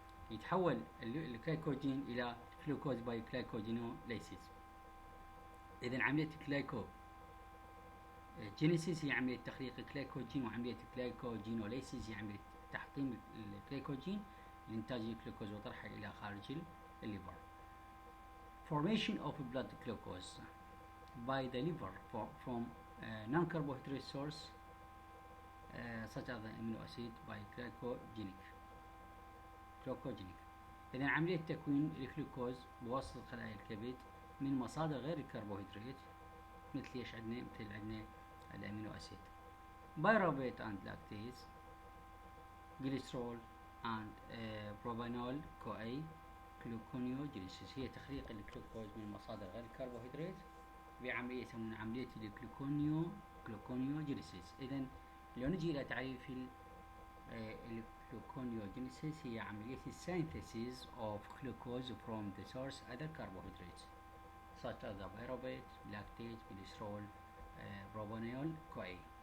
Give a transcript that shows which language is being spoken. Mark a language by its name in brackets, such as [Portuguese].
[Arabic] يتحول الجلايكوجين إلى جلوكوز باي glycogenolysis. إذن عملية جينيسيس هي عملية تخليق الجلايكوجين، وعملية الجلايكوجينوليسيس هي عملية تحطيم الجلايكوجين لإنتاج الجلوكوز وطرحه إلى خارج الليفر. [English] Formation of blood glucose by the liver from non-carbohydrate source such as the amino acid by glycogenic. [Arabic] إذا عملية تكوين الجلوكوز بواسطة خلايا الكبد من مصادر غير الكربوهيدرات، مثل ايش عندنا؟ مثل عندنا الامينو اسيد، بايروفيت اند لاكتيز، جليسرول اند بروبانول كو جلوكونيوجينيسيس. هي تخليق الجلوكوز من مصادر غير الكربوهيدرات بعملية يسمونها عملية الجلوكونيوجينيسيس. إذن لو نجي إلى تعريف الجلوكونيوجينيسيس هي عملية [English] synthesis of glucose from the source other carbohydrates such as the pyruvate, lactate, glycerol, propanol, CoA.